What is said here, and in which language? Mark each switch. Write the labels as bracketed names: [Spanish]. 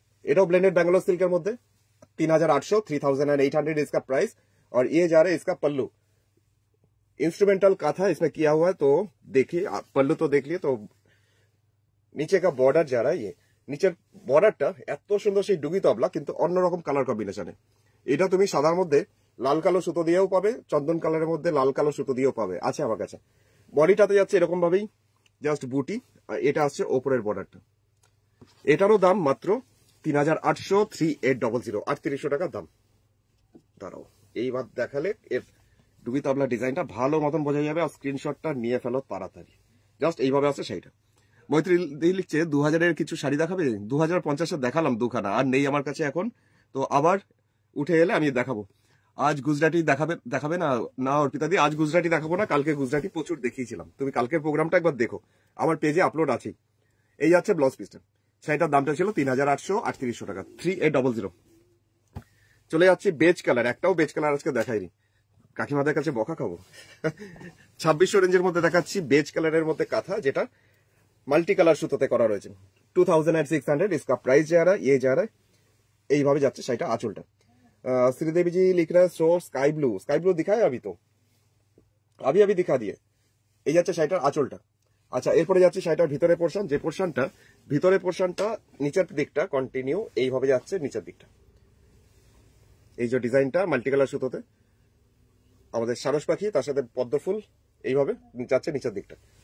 [Hindi] एटाও blended Bangalore silk के मध्य 3800, 3800 इसका price. और ये जा रहा है इसका पल्लू, इंस्ट्रूमेंटल काथा इसमें किया हुआ है। तो देखिए पल्लू तो देख लिए। तो नीचे का बॉर्डर जा रहा है, ये नीचे बॉर्डरটা [Bangla] এত সুন্দর সেই ডুগি তবলা, কিন্তু অন্যরকম কালার কম্বিনেশনে। এটা তুমি সাদার মধ্যে লাল কালো সুতো দিয়েও পাবে, চন্দন কালারের মধ্যে লাল কালো সুতো দিয়েও পাবে, আছে আমার কাছে। বডিটাতে যাচ্ছে এরকম ভাবেই জাস্ট বুটি, আর এটা আসছে উপরের বর্ডারটা। এটারও দাম মাত্র 3800, 3800, 3800 টাকা দাম। দাঁড়াও এইবার দেখালে এর ডুগি তবলা ডিজাইনটা ভালো মতন বোঝা যাবে। আর স্ক্রিনশটটা নিয়ে ফেলো তাড়াতাড়ি। জাস্ট এইভাবে আছে শাড়িটা। মৈত্রী লিখছে 2000-এর কিছু শাড়ি দেখাবে। 2050-এর দেখালাম দুখানা, আর নেই আমার কাছে এখন। তো আবার উঠে এলে আমি দেখাবো। আজ গুজরাটি দেখাবে না? না অর্পিতা দি, আজ গুজরাটি দেখাবো না, কালকে গুজরাটি প্রচুর দেখিয়েছিলাম। তুমি কালকের প্রোগ্রামটা একবার দেখো, আমার পেজে আপলোড আছে। এই যাচ্ছে ব্লাউজ পিসটা। শাড়িটার দামটা ছিল 3800, 3800 টাকা, 3800। চলে যাচ্ছি বেজ কালার। একটাও বেজ কালার আজকে দেখাইনি, কাকিমাদের কাছে বকা খাবো। 2600 রেঞ্জের মধ্যে দেখাচ্ছি বেজ কালারের মধ্যে কাঁথা, যেটা মাল্টি কালার সুতোতে করা রয়েছে। [Hindi] 2600 इसका प्राइस जा रहा है, ये जा रहा है। [Bangla] এইভাবে যাচ্ছে শাড়িটা আঁচলটা। [Hindi] श्रीदेवी जी लिख रहा है सो स्काई ब्लू दिखाए अभी, तो अभी दिखा दिए। [Bangla] এই যাচ্ছে শাড়িটার আঁচলটা। আচ্ছা এরপরে যাচ্ছে শাড়িটার ভিতরের পোর্শন, যে পোর্শনটা ভিতরের পোর্শনটা নিচের দিকটা কন্টিনিউ এইভাবে যাচ্ছে নিচের দিকটা। এই যে ডিজাইনটা মাল্টি কালার সুতোতে, আমাদের সারস পাখি, তার সাথে পদ্ম ফুল, এইভাবে যাচ্ছে নিচের দিকটা।